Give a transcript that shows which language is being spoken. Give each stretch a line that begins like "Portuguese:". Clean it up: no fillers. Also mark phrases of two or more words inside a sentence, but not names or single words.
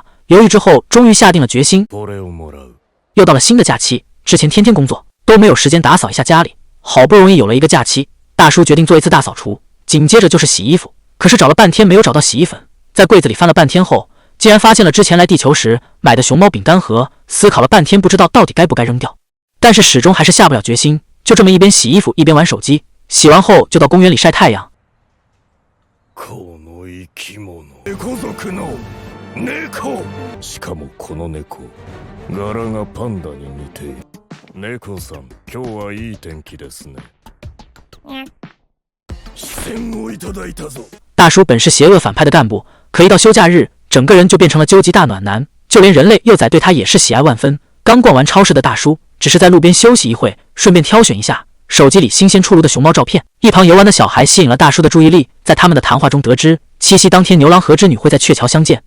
Chinese: 犹豫之后，终于下定了决心。又到了新的假期，之前天天工作都没有时间打扫一下家里， 好不容易有了一个假期，大叔决定做一次大扫除，紧接着就是洗衣服。可是找了半天没有找到洗衣粉，在柜子里翻了半天后，竟然发现了之前来地球时买的熊猫饼干盒，思考了半天不知道到底该不该扔掉，但是始终还是下不了决心，就这么一边洗衣服一边玩手机。洗完后就到公园里晒太阳。
Japanese: しかもこの猫、柄がパンダに似ている。猫さん、今日はいい天気ですね。視線をいただいたぞ。
Chinese: 大叔本是邪恶反派的干部，可一到休假日，整个人就变成了究极大暖男，就连人类幼崽对他也是喜爱万分。刚逛完超市的大叔，只是在路边休息一会，顺便挑选一下手机里新鲜出炉的熊猫照片。一旁游玩的小孩吸引了大叔的注意力，在他们的谈话中得知，七夕当天牛郎和织女会在鹊桥相见。